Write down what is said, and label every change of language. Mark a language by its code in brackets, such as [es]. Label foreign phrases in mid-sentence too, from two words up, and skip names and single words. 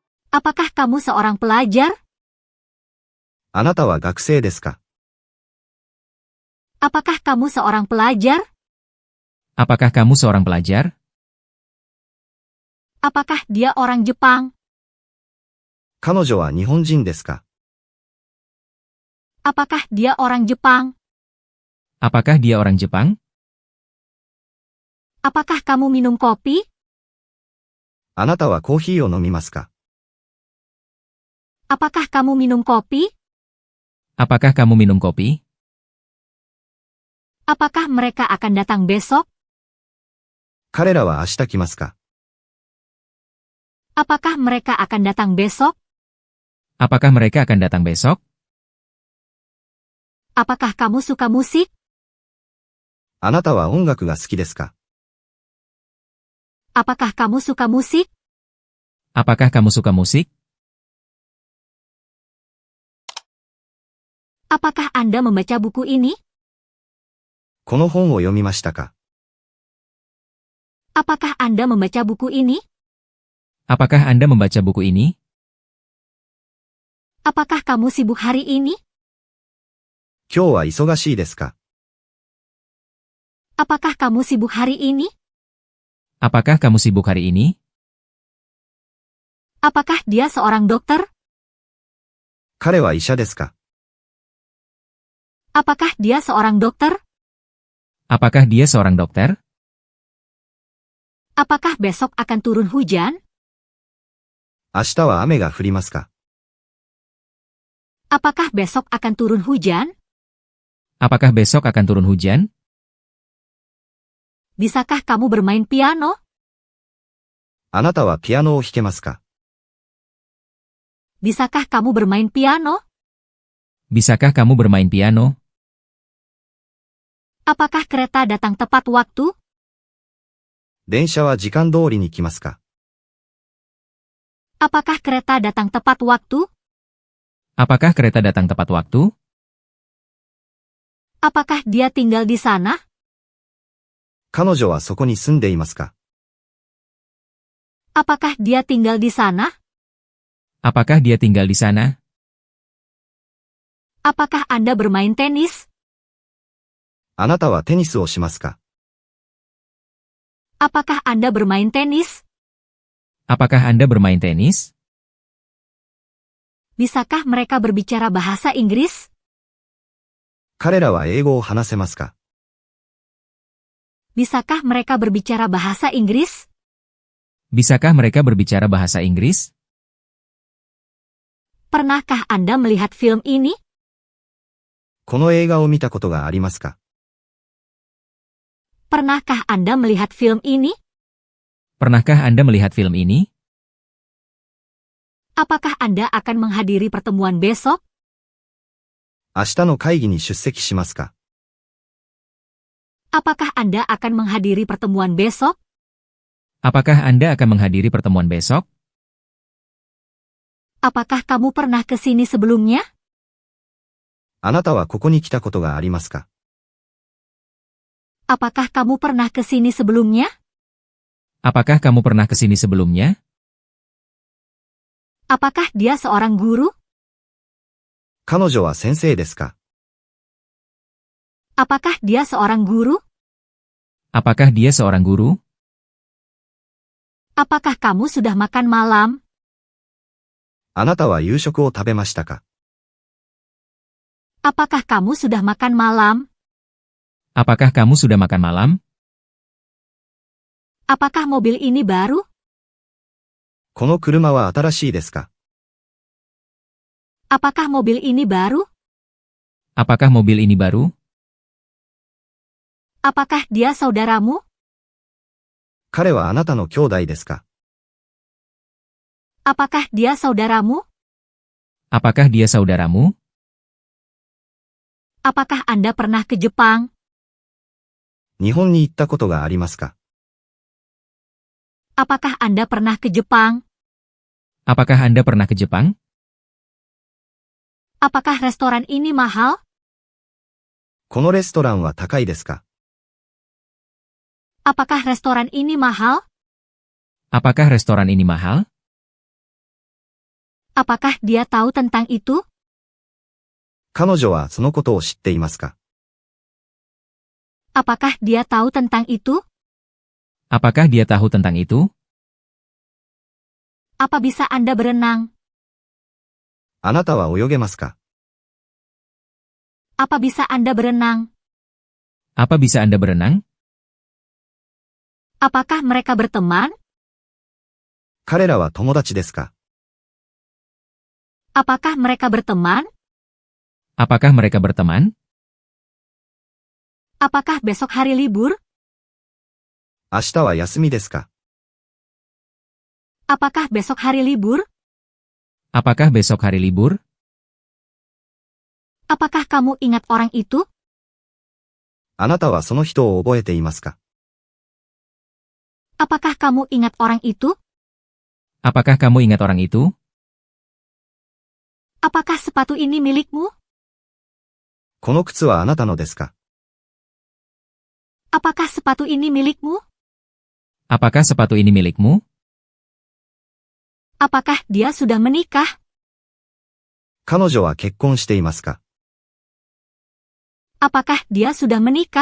[id] Apakah kamu seorang pelajar? [ja] あなたは学生ですか？ [id] Apakah kamu seorang pelajar? Apakah kamu seorang pelajar? Apakah dia orang Jepang? [ja] 彼女は日本人ですか？ [id] Apakah dia orang Jepang? Apakah dia orang Jepang? Apakah kamu minum kopi? [ja] あなたはコーヒーを飲みますか？ [id] Apakah kamu minum kopi? Apakah kamu minum kopi? Apakah mereka akan datang besok? [ja] 彼らは明日来ますか？ [id] Apakah mereka akan datang besok? Apakah mereka akan datang besok? Apakah kamu suka musik? [ja] あなたは音楽が好きですか？ [id] Apakah kamu suka musik? Apakah kamu suka musik? Apakah Anda membaca buku ini? [ja] この本を読みましたか？ [id] Apakah Anda membaca buku ini? Apakah Anda membaca buku ini? Apakah kamu sibuk hari ini? [ja] 今日は忙しいですか？ [id] Apakah kamu sibuk hari ini? Apakah kamu sibuk hari ini? Apakah dia seorang dokter? [ja] 彼は医者ですか？ [id] Apakah dia seorang dokter? Apakah dia seorang dokter? Apakah besok akan turun hujan? [ja] 明日は雨が降りますか？ [id] Apakah besok akan turun hujan? Apakah besok akan turun hujan? Bisakah kamu bermain piano? [ja] あなたはピアノを弾けますか？ [id] Bisakah kamu bermain piano? Bisakah kamu bermain piano? Apakah kereta datang tepat waktu? [ja] 電車は時間通りに来ますか？ [id] Apakah kereta datang tepat waktu? Apakah kereta datang tepat waktu? Apakah dia tinggal di sana? [ja] 彼女はそこに住んでいますか？ [id] Apakah dia tinggal di sana? Apakah dia tinggal di sana? Apakah Anda bermain tenis? [ja] あなたはテニスをしますか？ [id] Apakah Anda bermain tenis? Apakah Anda bermain tenis? Bisakah mereka berbicara bahasa Inggris? [ja] 彼らは英語を話せますか？ [id] Bisakah mereka berbicara bahasa Inggris? Bisakah mereka berbicara bahasa Inggris? Pernahkah Anda melihat film ini? [ja] この映画を見たことがありますか？ [id] Pernahkah Anda melihat film ini? Pernahkah Anda melihat film ini? Apakah Anda akan menghadiri pertemuan besok? [ja] 明日の会議に出席しますか？ [id] Apakah Anda akan menghadiri pertemuan besok? Apakah Anda akan menghadiri pertemuan besok? Apakah kamu pernah ke sini sebelumnya? [ja] あなたはここに来たことがありますか？ [id] Apakah kamu pernah ke sini sebelumnya? Apakah kamu pernah ke sini sebelumnya? Apakah dia seorang guru? [ja] 彼女は先生ですか？ [id] Apakah dia seorang guru? Apakah dia seorang guru? Apakah kamu sudah makan malam? [ja] あなたは夕食を食べましたか？ [id] Apakah kamu sudah makan malam? Apakah kamu sudah makan malam? Apakah mobil ini baru? [ja] この車は新しいですか？ [id] Apakah mobil ini baru? Apakah mobil ini baru? Apakah dia saudaramu? [ja] 彼はあなたの兄弟ですか？ [id] Apakah dia saudaramu? Apakah dia saudaramu? Apakah Anda pernah ke Jepang? [ja] 日本に行ったことがありますか？ [id] Apakah Anda pernah ke Jepang? Apakah Anda pernah ke Jepang? Apakah restoran ini mahal? [ja] このレストランは高いですか？ [id] Apakah restoran ini mahal? Apakah restoran ini mahal? Apakah dia tahu tentang itu? [ja] 彼女はそのことを知っていますか？ [id] Apakah dia tahu tentang itu? Apakah dia tahu tentang itu? Apa bisa Anda berenang? [ja] あなたは泳げますか？ [id] Apa bisa Anda berenang? Apa bisa Anda berenang? Apakah mereka berteman? [ja] 彼らは友達ですか？ [id] Apakah mereka berteman? Apakah mereka berteman? Apakah besok hari libur? [ja] 明日は休みですか？ [id] Apakah besok hari libur? Apakah besok hari libur? Apakah kamu ingat orang itu? [ja] あなたはその人を覚えていますか？ [id] Apakah kamu ingat orang itu? Apakah kamu ingat orang itu? Apakah sepatu ini milikmu? [ja] この靴はあなたのですか？ [id] Apakah sepatu ini milikmu? Apakah sepatu ini milikmu? Apakah dia sudah menikah? [ja] 彼女は結婚していますか？ [id] Apakah dia sudah menikah?